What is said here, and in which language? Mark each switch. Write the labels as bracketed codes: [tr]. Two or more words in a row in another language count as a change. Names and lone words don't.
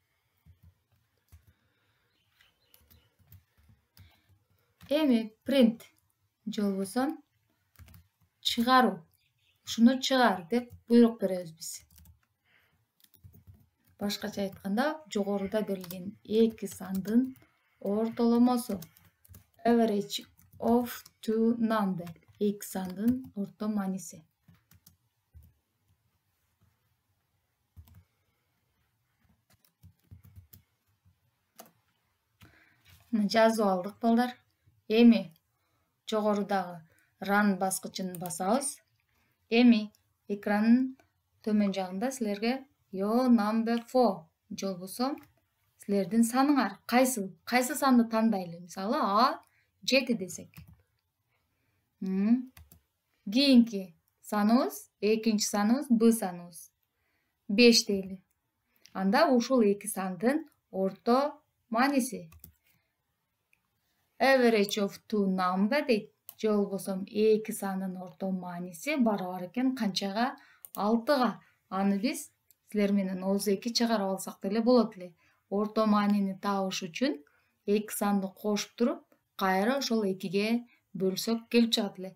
[ky] Эми print же болбосо чыгаруу. Ушуну чыгар деп буйрук беребиз биз. Башкача айтканда, жогоруда берилген эки сандын ортоломосу. [en] Average of two number. [ky] Эки сандын орто мааниси. Жазып алдык балдар. Эми жогорудагы run баскычын басабыз. Эми экрандын төмөн жагында силерге [en] your number [ky] 4 же болбосо силердин саныңар кайсы санды тандайлы? Мисалы А 7 десек. Кийинки саныбыз, экинчи саныбыз Б саныбыз 5 дейли. Анда ушул эки сандын орто мааниси. [en] Average of two number [ky] дейт. Же болбосо эки сандын орто мааниси барабар экен канчага? 6га. Аны биз силер менен ooz 2 чыгарып алсак деле болот эле. Орто маанини табыш үчүн эки санды кошуп туруп, кайра ошол 2ге бөлсөк келип чыгат эле.